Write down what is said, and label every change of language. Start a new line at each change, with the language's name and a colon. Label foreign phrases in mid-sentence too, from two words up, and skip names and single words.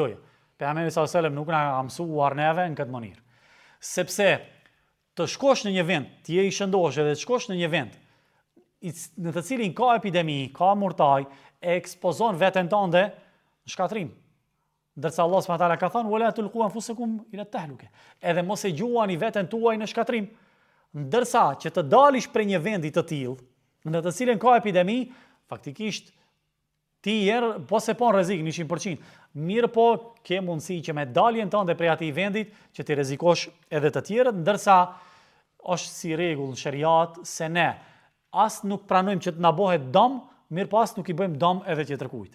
Albanian: Pejgamberi
Arabic: صلى الله عليه وسلم
Albanian: nuk na ka mësuar neve në këtë mënyrë. Sepse të shkosh në një vend, ti je i shëndosh edhe të shkosh në një vend në të cilin ka epidemi, ka murtaj, e ekspozon veten tënde në shkatrim. Ndërsa Allah
Arabic: سبحانه وتعالى
Albanian: ka thënë
Arabic: ولا تلقوا أنفسكم إلى التهلكة.
Albanian: Edhe mos e gjuani veten tuaj në shkatrim. Ndërsa që të dalish prej një vendi të tillë, në të cilën ka epidemi, faktikisht ti po se pon rrezik 100%. Mirë po ke mundësi që me daljen tënde prej atij vendit që ti rrezikosh edhe të tjerët, ndërsa është si rregull në shariat se ne as nuk pranojmë që të na bëhet dëm, mirë po as nuk i bëjmë dëm edhe tjetërkujt.